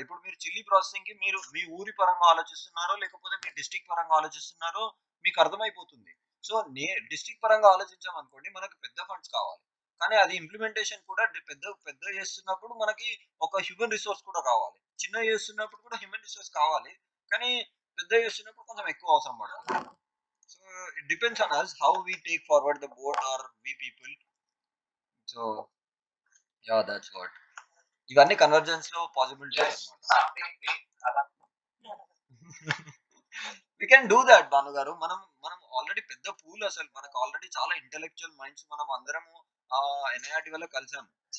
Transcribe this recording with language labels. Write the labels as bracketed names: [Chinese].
[Telugu] ఇప్పుడు మీరు chilli processing కి మీరు మీ ఊరి పరంగా ఆలోచిస్తున్నారో లేకపోతే మీ డిస్ట్రిక్ట్ పరంగా ఆలోచిస్తున్నారో మీకు అర్థమైపోతుంది. సో డిస్ట్రిక్ట్ పరంగా ఆలోచించాం అనుకోండి, మనకు పెద్ద ఫండ్స్ కావాలి. కానీ అది ఇంప్లిమెంటేషన్ కూడా పెద్ద చేస్తున్నప్పుడు మనకి ఒక హ్యూమన్ రిసోర్స్ కూడా కావాలి. చిన్న చేస్తున్నప్పుడు కూడా హ్యూమన్ రిసోర్స్ కావాలి, కానీ పెద్ద చేస్తున్నప్పుడు కొంచెం ఎక్కువ అవసరం పడుతుంది. [English] So it depends on us how we take forward the board or we people. So yeah, that's what. [Telugu] ఇవన్నీ కన్వర్జెన్స్ లో పాసిబిలిటీ అన్నమాట. [English] we can do that [Telugu] Bhanu గారు. మనం ఆల్రెడీ పెద్ద పూల్, అసలు మనకు ఆల్రెడీ చాలా ఇంటెలెక్చువల్ మైండ్స్ మనం అందరము ఎన్ఐఆర్టీ వల్ల కలిసాము.